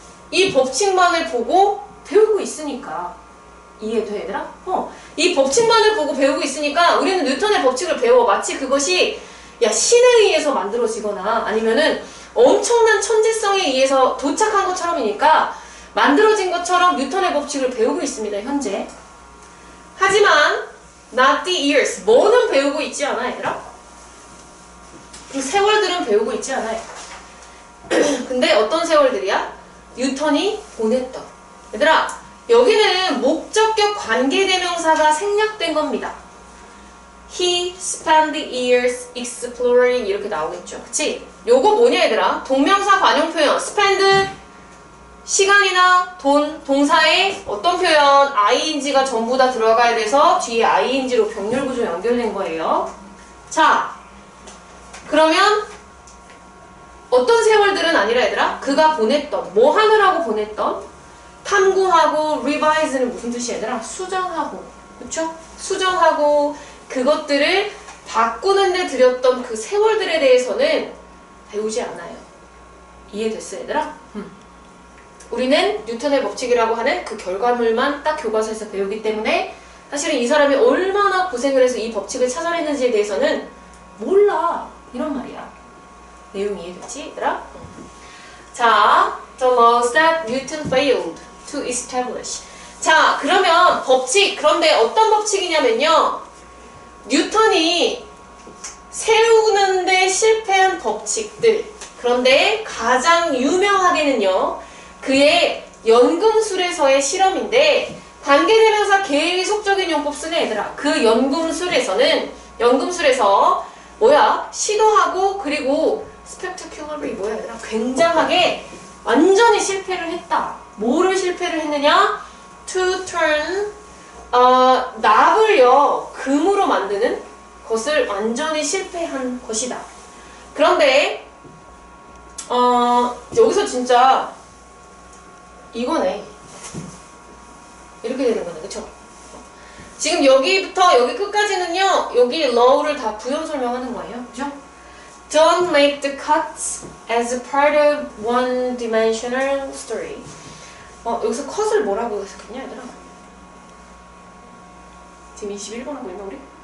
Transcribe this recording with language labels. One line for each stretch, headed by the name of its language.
Korean: 이 법칙만을 보고 배우고 있으니까. 이해돼 얘들아? 이 법칙만을 보고 배우고 있으니까 우리는 뉴턴의 법칙을 배워. 마치 그것이 신에 의해서 만들어지거나 아니면은 엄청난 천재성에 의해서 도착한 것처럼이니까 만들어진 것처럼 뉴턴의 법칙을 배우고 있습니다. 현재. 하지만
English: not the years.
Korean: 뭐는 배우고 있지 않아 얘들아? 이 세월들은 배우고 있지 않아요. 근데 어떤 세월들이야? 뉴턴이 보냈던. 얘들아, 여기는 목적격 관계대명사가 생략된 겁니다.
English: He spent the years exploring
Korean: 이렇게 나오겠죠. 그치? 요거 뭐냐 얘들아? 동명사 관용 표현 spend 시간이나 돈, 동사에 어떤 표현 ing가 전부 다 들어가야 돼서 뒤에 ing로 병렬 구조 연결된 거예요. 자, 그러면 어떤 세월들은 아니라 얘들아? 그가 보냈던, 뭐 하느라고 보냈던? 탐구하고 revise는 무슨 뜻이야 얘들아? 수정하고, 그쵸? 수정하고 그것들을 바꾸는 데 들였던 그 세월들에 대해서는 배우지 않아요. 이해됐어 얘들아? 우리는 뉴턴의 법칙이라고 하는 그 결과물만 딱 교과서에서 배우기 때문에 사실은 이 사람이 얼마나 고생을 해서 이 법칙을 찾아냈는지에 대해서는 몰라. 이런 말이야. 내용 이해됐지 얘들아?
English: 자, the laws that Newton failed to establish.
Korean: 자, 그러면 법칙, 그런데 어떤 법칙이냐면요. 뉴턴이 세우는데 실패한 법칙들. 그런데 가장 유명하게는요. 그의 연금술에서의 실험인데 관계대명사 계획이 속적인 용법 쓰네 얘들아. 그 연금술에서는 연금술에서 뭐야? 시도하고 그리고 spectacularly 뭐야 얘들아? 굉장하게 완전히 실패를 했다. 뭐를 실패를 했느냐?
English: To turn
Korean: 납을요 금으로 만드는 것을 완전히 실패한 것이다. 그런데 여기서 진짜 이거네. 이렇게 되는 거네, 그쵸? 지금 여기부터 여기 끝까지는요, 여기 low를 다 부연 설명하는 거예요, 그죠?
English: Don't make the cuts as a part of one-dimensional story.
Korean: 여기서 컷을 뭐라고 해석했냐, 얘들아? 지금 21번 하고 있나, 우리?